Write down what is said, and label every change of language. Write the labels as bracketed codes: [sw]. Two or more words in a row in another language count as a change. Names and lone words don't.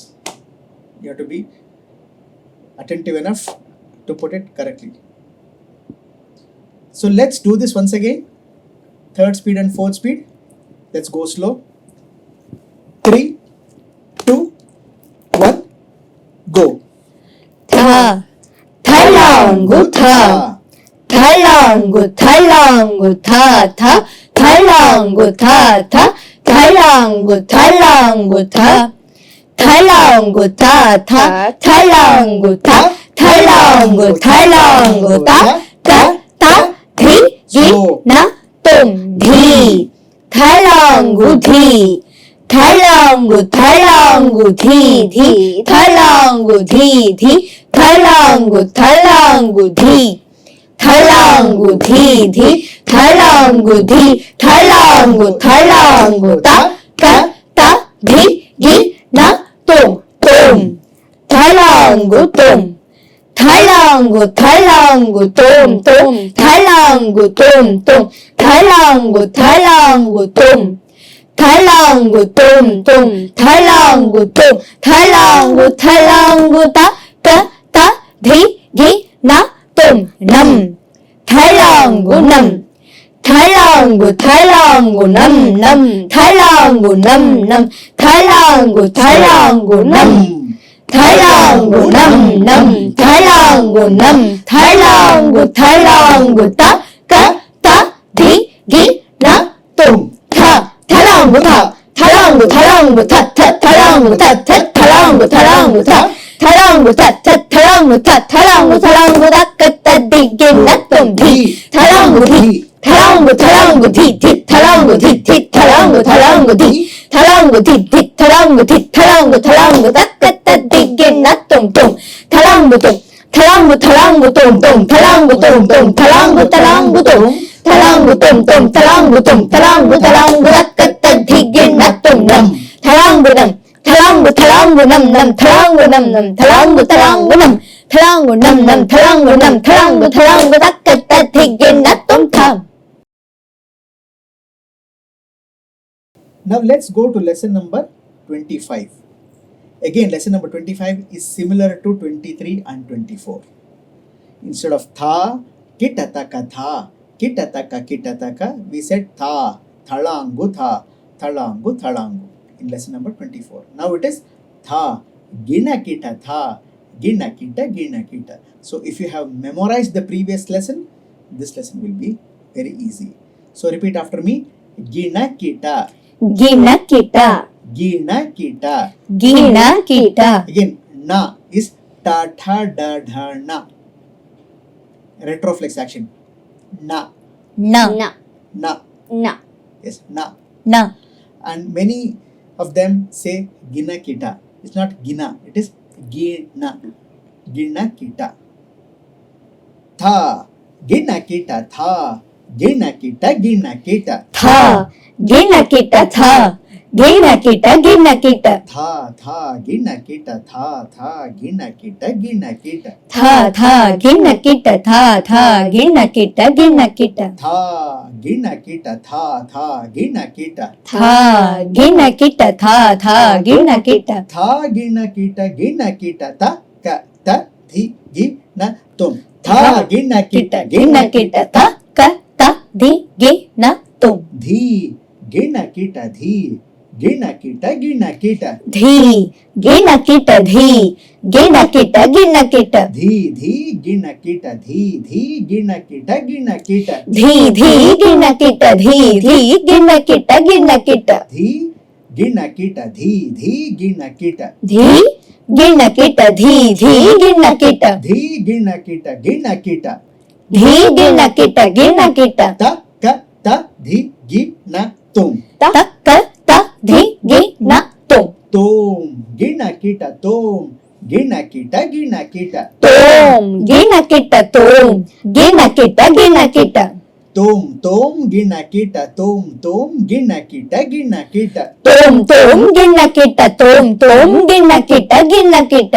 [en] You have to be attentive enough to put it correctly. So let's do this once again. Third speed and fourth speed. Let's go slow. 3, 2, 1, go. Tha, thalangu tha, thalangu thalangu tha tha, thalangu tha tha, thalangu thalangu tha, thalangu tha tha, thalangu tha, thalangu thalangu ta ta ta dhi gi na tum dhi, thalangu dhi, thalangu thalangu dhi dhi, thalangu dhi dhi, thalangu thalangu dhi, thalangu dhi dhi, thalangu dhi, thalangu thalangu ta ta ta dhi gi na tum tum, thalangu tum, thalangu thalangu tum tum, thalangu tum tum, thalangu thalangu tum, thalangu tum tum, thalangu tum, thalangu thalangu ta ta ta dhi gi na tum nam, thalangu nam, thalangu thalangu nam nam, thalangu nam nam, thalangu thalangu nam, thalangu nam nam, thalangu nam, thalangu thalangu ta ta ta dhi gi na tum tha, thalangu tha, thalangu thalangu tha tha, thalangu tha tha, thalangu thalangu tha, thalangu tha tha, thalangu tha, thalangu thalangu ta ka ta dhi gi na tum dhi, thalangu dhi, thalangu thalangu dhi dhi, thalangu dhi dhi, thalangu thalangu dhi, thalangu dhi dhi, thalangu dhi, thalangu thalangu ta ka ta dhi gi na tum tum, thalangu tum, thalangu thalangu tum tum, thalangu tum tum, thalangu thalangu tum, thalangu tum tum, thalangu tum, thalangu thalangu ta ka ta dhi gi na tum nam, thalangu nam, thalangu thalangu nam nam, thalangu nam nam, thalangu thalangu nam, thalangu nam nam, thalangu nam, thalangu thalangu ta ka ta dhi gi na tum tham. Now let's go to lesson number 25. Again, lesson number 25 is similar to 23 and 24. Instead of tha, kitataka tha, kitataka kitataka, we said tha, thalangu tha, thalangu thalangu in lesson number 24. Now it is tha, gina kita tha, gina kita gina kita. So if you have memorized the previous lesson, this lesson will be very easy. So repeat after me. Gina kita, Gina kita, gina kita. gina kita, Again, na is ta tha da dha na. retroflex action. Na, Na. na. Na. Yes, na. Na. And many of them say gina kita. It's not gina, it is gina. Gina kita. Tha, gina kita, tha. Gina kita, gina kita. Tha. Gina kita tha. Gina kita gina kita. Tha, gina kita, tha. Gina kita, gina kita. Tha. Gina kita tha. Gina kita gina kita. Tha, gina kita, tha. Gina kita. Tha. Gina kita tha. Gina kita. Tha, gina kita, ta, ka, ta, thi, gi, na, tum. Tha, gina kita, Gina kita ta ka ta di gi na tum. Dhi, gina kita, dhi. Gina kita, gina kita. Dhi. Gina kita dhi. Gina kita gina kita. Dhi, gina kita, dhi. Gina kita, gina kita. Dhi. Gina kita dhi. Gina kita gina kita. Dhi, gina kita, dhi. Gina kita. Dhi. Gina kita dhi. Gina kita. Dhi, gina kita, gina kita. Dhi. Gina kita gina kita. Ta, ka, ta, dhi, gi, na, tum. Ta ka ta dhi gi na tum. Tum, gina kita, tum. Gina kita, gina kita. Tum. Gina kita tum. Gina kita gina kita. Tum, gina kita, tum. Gina kita, gina kita. Tum. Gina kita tum. Gina kita gina kita.